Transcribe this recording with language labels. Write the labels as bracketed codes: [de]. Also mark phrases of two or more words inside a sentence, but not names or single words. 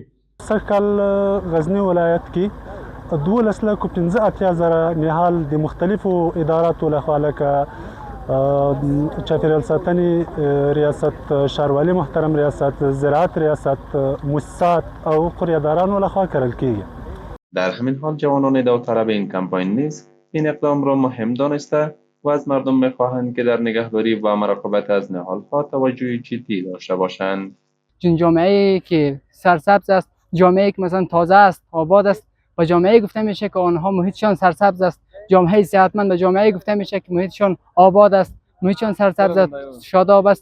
[ps] سږ کال غزنی ولایت کې 12,15,000 نهال د مختلفو اداراتو لخوا لکه چاپیریال ساتنې ریاست، شاروالی محترم ریاست، زراعت ریاست، موسسات او قریه‌دارانو لخوا کرل کیږي. [fa] در همین حال جوانان داوطلب این کمپاین نیز این اقدام را مهم دانسته و از مردم می‌خواهند که در نگهداری و مراقبت از نهال‌ها توجه جدی داشته باشند. چون جامعه‌ای که سرسبز است، جامعه‌ای که مثلا تازه است، آباد است و جامعه‌ای گفته میشه که آنها محیطشان سرسبز است، جامعه صحتمند و جامعه‌ای گفته میشه که محیطشان آباد است، محیطشان سرسبز است، شاداب است.